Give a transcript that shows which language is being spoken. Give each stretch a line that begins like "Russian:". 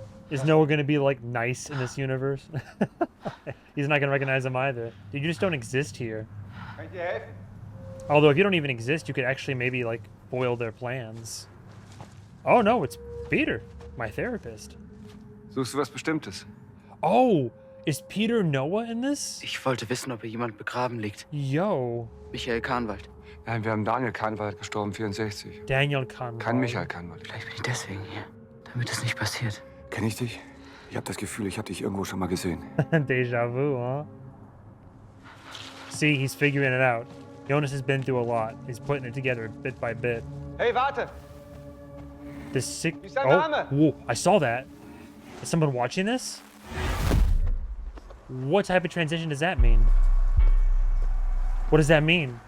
English: Is Noah gonna be, like, nice in this universe? He's not gonna recognize him either. Dude, you just don't exist here. Although, if you don't even exist, you could actually maybe, like, foil their plans. Oh, no, it's Peter, my therapist.
German: Suchst du was Bestimmtes?
English: Oh, is Peter Noah in this?
German: Ich wollte wissen, ob hier jemand begraben liegt.
English: Yo.
German: Michael Kahnwald. Nein, wir haben Daniel Kahnwald gestorben, 64. Daniel Kahnwald. Kein Michael Kahnwald. Vielleicht bin ich deswegen hier, damit es nicht passiert. Kenn ich dich? Ich habe das Gefühl, ich habe dich irgendwo schon mal gesehen.
English: Deja-vu, huh? See, he's figuring it out. Jonas has been through a lot. He's putting it together bit by bit.
German: Hey, warte!
English: This sick...
German: Wie ist dein Name?
English: Whoa, I saw that. Is someone watching this? What type of transition does that mean? What does that mean?